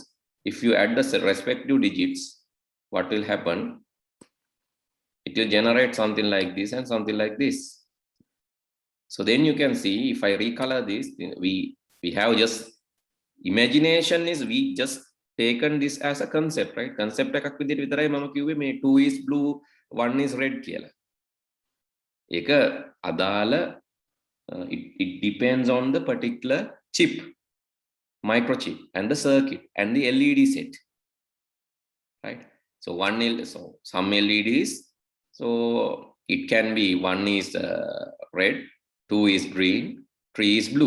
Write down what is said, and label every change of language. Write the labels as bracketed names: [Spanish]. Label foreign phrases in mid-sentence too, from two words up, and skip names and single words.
[English] If you add the respective digits, what will happen? It will generate something like this and something like this. So then you can see, if I recolor this, we have just, imagination is we just taken this as a concept, right? [Sinhala] Concept එකක් විදිහට විතරයි මම කිව්වේ මේ [English] 2 is blue, 1 is red [Sinhala] කියලා. ඒක අදාළ [English] it depends on the particular chip, microchip and the circuit and the LED set, right? So some LEDs, so it can be 1 is red, 2 is green, 3 is blue.